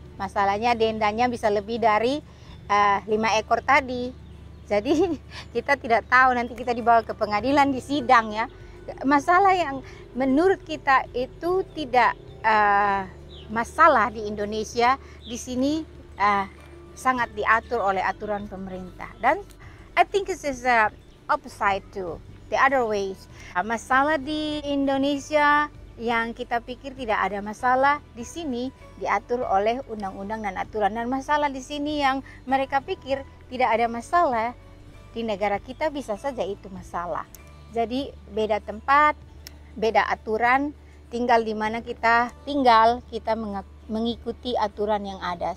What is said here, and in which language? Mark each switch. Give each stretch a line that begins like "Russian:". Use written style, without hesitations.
Indonesian: Masalahnya dendanya bisa lebih dari 5 ekor tadi. Jadi kita tidak tahu, nanti kita dibawa ke pengadilan di sidang ya. Masalah yang menurut kita itu tidak masalah di Indonesia, di sini sangat diatur oleh aturan pemerintah. Dan
English: I think this is opposite to the other ways.
Indonesian: Masalah di Indonesia yang kita pikir tidak ada masalah, di sini diatur oleh undang-undang dan aturan. Dan masalah di sini yang mereka pikir tidak ada masalah, di negara kita bisa saja itu masalah. Jadi beda tempat, beda aturan, tinggal di mana kita tinggal, kita mengikuti aturan yang ada.